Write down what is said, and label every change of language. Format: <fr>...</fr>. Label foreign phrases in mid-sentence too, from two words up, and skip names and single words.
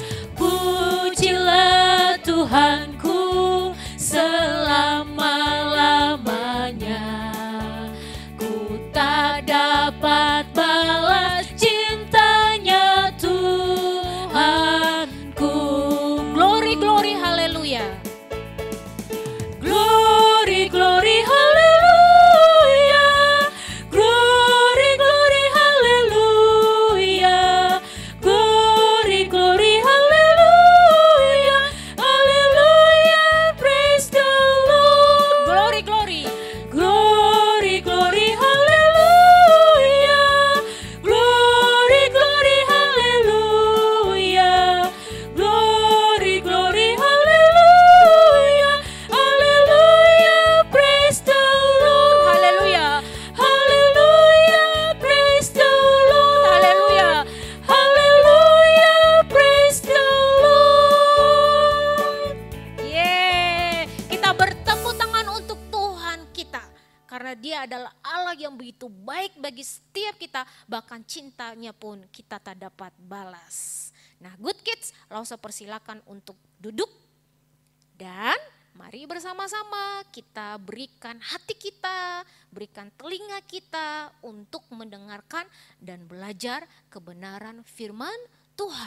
<id>Pujilah Tuhanku selama-lamanya. Ku tak dapat balas cintanya Tuhanku.</id> <en>Glory, glory, haleluya. Glory, glory, haleluya. Glory, glory, haleluya. Glory, glory, haleluya. Haleluya, praise the Lord. Glory, glory. Glory, glory, haleluya. Glory, glory, haleluya. Glory, glory, haleluya. Haleluya, praise the Lord. Haleluya. Haleluya, praise the Lord. Haleluya. Haleluya, praise the Lord. Yeah.</en> <id>Kita bertepuk tangan untuk Tuhan kita. Karena Dia adalah Allah yang begitu baik bagi setiap kita. Bahkan cintanya pun kita tak dapat balas. Nah,</id> <en>good kids,</en> <id>Lausa persilakan untuk duduk. Dan mari bersama-sama kita berikan hati kita, berikan telinga kita untuk mendengarkan dan belajar kebenaran firman Tuhan.</id>